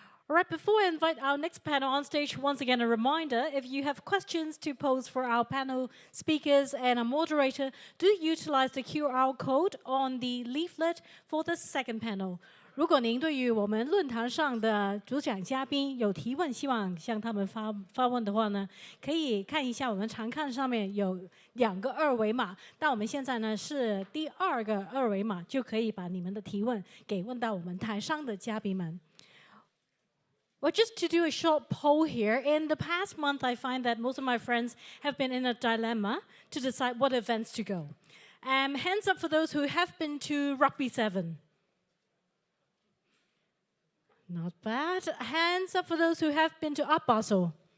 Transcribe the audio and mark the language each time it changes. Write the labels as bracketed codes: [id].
[en] All right, before I invite our next panel on stage, once again, a reminder, if you have questions to pose for our panel speakers and our moderator, do utilize the QR code on the leaflet for the second panel. [zh] 如果您对于我们论坛上的主讲嘉宾有提问，希望向他们发问的话呢，可以看一下我们常看上面有2个二维码，但我们现在呢是第2个二维码，就可以把你们的提问给问到我们台上的嘉宾们。 [en] Well, just to do a short poll here, in the past month, I find that most of my friends have been in a dilemma to decide what events to go. Hands up for those who have been to Rugby 7. Not bad. Hands up for those who have been to Art Basel.